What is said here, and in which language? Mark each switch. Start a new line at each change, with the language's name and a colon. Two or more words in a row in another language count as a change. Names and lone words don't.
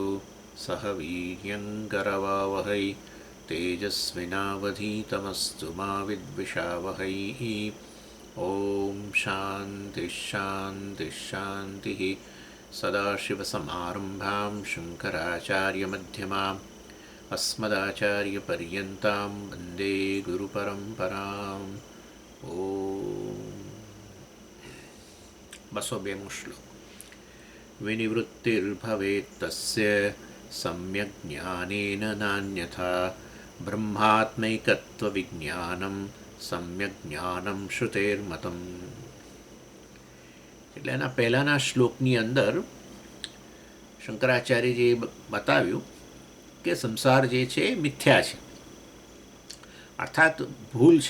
Sanskrit: सह वीर्यङ्करवावहै तेजस्विनावधीतमस्तु मा विद्विषावहै ॐ शान्तिः शान्तिः शान्तिः सदाशिवसमारम्भां शङ्कराचार्यमध्यमाम् अस्मदाचार्यपर्यन्तां वन्दे गुरुपरम्पराम् ॐ 202 શ્લોક विनिवृत्तिर्भवेत्तस्य सम्यक् ज्ञानेन नान्यथा ब्रह्मात्मैकत्वविज्ञानम् सम्यक् ज्ञानम् श्रुतेर्मतम्.
Gujarati: એટલે એના પહેલાંના શ્લોકની અંદર શંકરાચાર્યજીએ બતાવ્યું કે સંસાર જે છે એ મિથ્યા છે, અર્થાત ભૂલ છે.